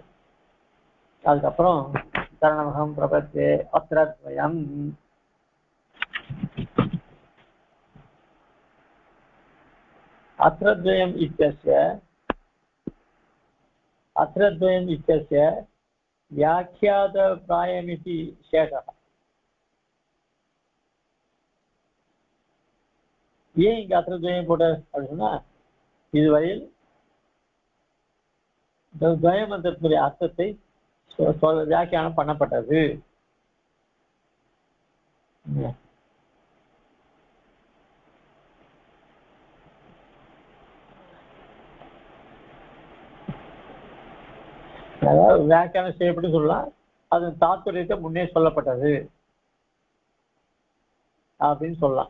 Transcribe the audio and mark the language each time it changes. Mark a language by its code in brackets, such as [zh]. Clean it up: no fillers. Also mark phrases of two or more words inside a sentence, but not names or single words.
[sa] அதுக்கப்புறம் शरणमहं प्रपद्ये अत्र द्वयम्. அத்ரத்வயம் இत्यस्य व्याख्यात प्रायमिति शेषः. [ta] ஏன் இங்க அத்ரத்வயம் போட்ட அப்படின்னு சொன்னா, இதுவரையில் துவயமந்திரத்தினுடைய அர்த்தத்தை வியாக்கியானம் பண்ணப்பட்டது. அதாவது வியாக்கியானம் செய்யப்பட்டு சொல்லலாம், அதன் தாத்பரியத்தை முன்னே சொல்லப்பட்டது அப்படின்னு சொல்லலாம்.